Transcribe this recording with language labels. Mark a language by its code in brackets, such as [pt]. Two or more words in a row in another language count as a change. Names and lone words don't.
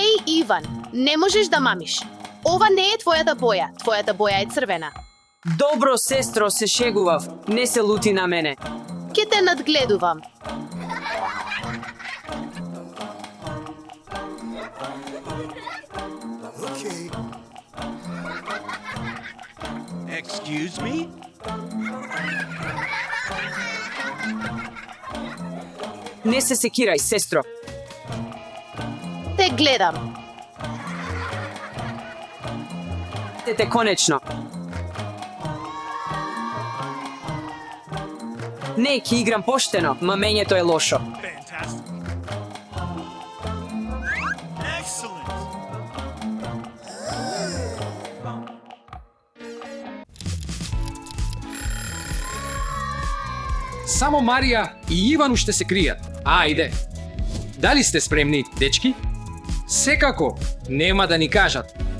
[mk] Иван, не можеш да мамиш. Ова не е твојата боја е црвена. Добро, сестро, се шегував. Не се лути на мене. Ке те надгледувам. [en] Okay. Excuse me? [mk] Не се секирај, сестро. Те гледам. Те конечно. Не, ќе играм поштено, мамењето е лошо. [en] Fantastic. Excellent. [mk] Само Марија и Иван уште се кријат. Ајде. Дали сте спремни, дечки? Секако, нема да ни кажат.